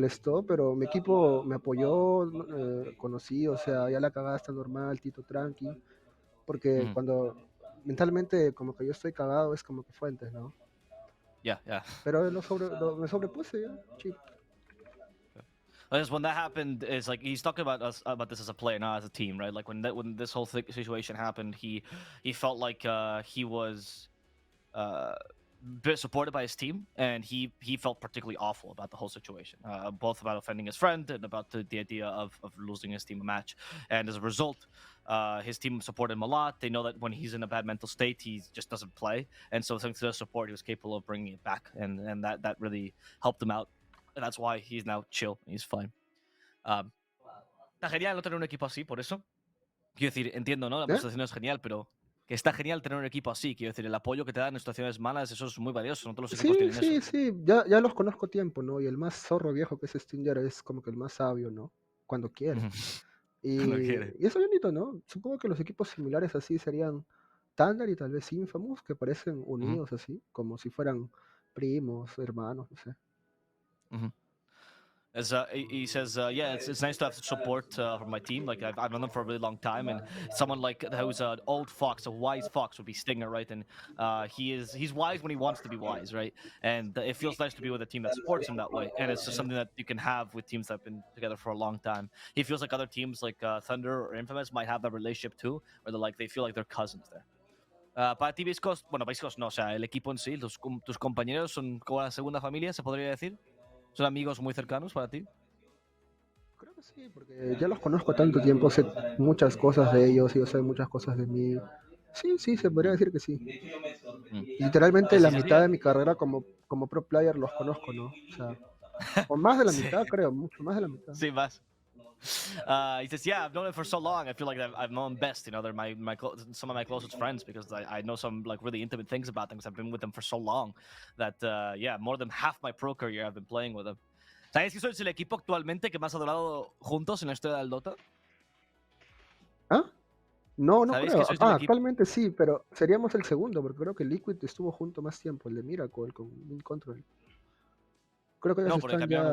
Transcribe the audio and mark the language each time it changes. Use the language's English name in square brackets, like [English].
[Spanish] molestó, pero mi equipo me apoyó, conocí, o sea, ya la cagada está normal, Tito tranqui, porque cuando mentalmente como que yo estoy cagado es como que fuentes, ¿no? [English] Yeah, yeah. [Spanish] Pero me sobrepuse ya, chill. [English] Because when that happened, it's like he's talking about us about this as a player, not as a team, right? Like when this whole situation happened, he felt like he was bit supported by his team, and he felt particularly awful about the whole situation, both about offending his friend and about the idea of losing his team a match. And as a result, his team supported him a lot. They know that when he's in a bad mental state, he just doesn't play, and so thanks to the support, he was capable of bringing it back, and that really helped him out. And that's why he's now chill. He's fine. [Spanish] Está genial no tener un equipo así, por eso. Quiero decir, entiendo, ¿no? La situación es genial, pero que está genial tener un equipo así. Quiero decir, el apoyo que te dan en situaciones malas, eso es muy valioso. No todos los equipos tienen eso. Sí, ya los conozco tiempo, ¿no? Y el más zorro viejo que es Stinger es como que el más sabio, ¿no? Cuando quiere. Cuando quiere. Y eso bonito, ¿no? Supongo que los equipos similares así serían Thunder y tal vez Infamous, que parecen unidos así, como si fueran primos, hermanos, no sé. [English] As he says, yeah, it's nice to have support from my team. Like I've known them for a really long time, and someone like who's an old fox, a wise fox, would be Stinger, right? And he's wise when he wants to be wise, right? And it feels nice to be with a team that supports him that way. And it's just something that you can have with teams that have been together for a long time. He feels like other teams like Thunder or Infamous might have that relationship too, where they feel like they're cousins there. [Spanish] Para ti, Beastcoast, bueno, Beastcoast no, o sea, el equipo en sí, tus compañeros son como la segunda familia, se podría decir. ¿Son amigos muy cercanos para ti? Creo que sí, porque ya los conozco tanto tiempo, sé muchas cosas de ellos, ellos saben muchas cosas de mí. Sí, se podría decir que sí. Literalmente la mitad de mi carrera como pro player los conozco, ¿no? O sea, o más de la mitad, creo, mucho más de la mitad. Sí, más. [English] He says, "Yeah, I've known it for so long. I feel like I've known best. They're some of my closest friends because I know some like really intimate things about them because I've been with them for so long that yeah, more than half my pro career I've been playing with them." [Spanish] ¿Sabes que sois el equipo actualmente que más ha durado juntos en la historia del Dota? ¿Ah? No ¿Sabéis creo. que sois el equipo? Actualmente sí, pero seríamos el segundo, porque creo que Liquid estuvo junto más tiempo, el de Miracle con Min Control. Creo que ellos No, porque están cambiaron un